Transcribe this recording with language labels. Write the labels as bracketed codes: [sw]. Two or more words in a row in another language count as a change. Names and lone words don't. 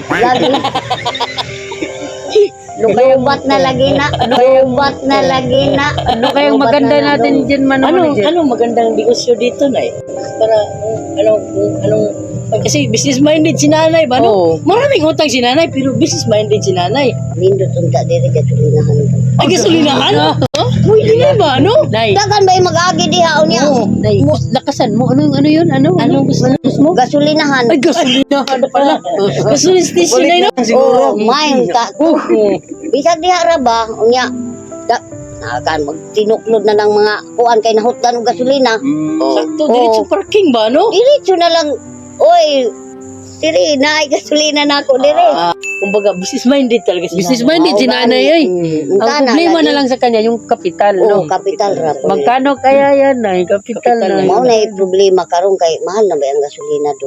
[ceb] Lagi. Lubat na lagi na. Lubat na lagi na. [tl] ano kayang maganda natin dyan, manager? Anong magandang negosyo dito nay? Para anong kasi [en] business minded [tl] si nanay ba no? Oo. Maraming utang si nanay pero [en] business minded [tl] si nanay. [ceb] Nindot unta diri gasolinahan. [tl] Ay gasolinahan? Pwede na ba no? Nay, [ceb] Dagan ba yung mag-agi diha unya? nay, [tl] lakasan mo. Ano yun? Ano gusto mo? Gasolinahan. Ay, gasolinahan pala. Gasolina station na no? [ceb] Oh, main ka. Bisag diha ra ba unya? Nakan magtinuklod na ng mga kuan kay nahutdan og gasolina. Sakto diretso parking ba no? Diretso na lang. Oy, diri na ay gasolina na ako diri. [tl] Kumbaga [en] business minded [tl] talaga si Business nanay. minded si nanay ay. Ang problema na lang sa kanya, yung kapital, Oh, no? [ceb] kapital ra. [tl] Magkano kaya yan, nay? Kapital na. [ceb] Mao na yung problema karon kay mahal na ba ang gasolina doon?